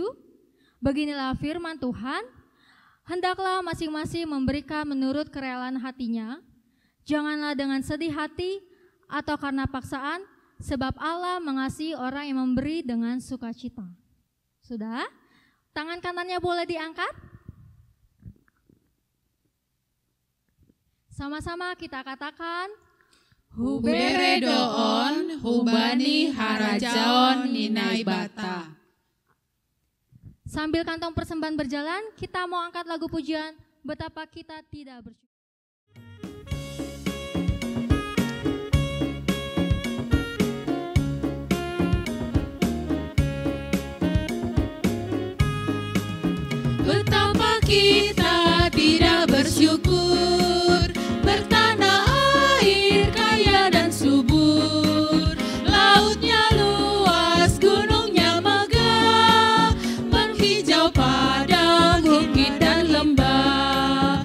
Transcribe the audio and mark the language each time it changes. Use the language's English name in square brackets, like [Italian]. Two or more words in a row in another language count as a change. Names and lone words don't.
[Indonesian] Beginilah firman Tuhan, hendaklah masing-masing memberikan menurut kerelaan hatinya, janganlah dengan sedih hati atau karena paksaan, sebab Allah mengasihi orang yang memberi dengan sukacita. Sudah? Tangan kanannya boleh diangkat? Sama-sama kita katakan, [Batak Simalungun] Hubere doon, hubani harajaon ninai bata. [Indonesian] Sambil kantong persembahan berjalan, kita mau angkat lagu pujian, betapa kita tidak bersyukur. Betapa kita tidak bersyukur, bertanah air kaya dan subur, lautnya luas, gunungnya megah, menghijau padang, bukit dan lembah.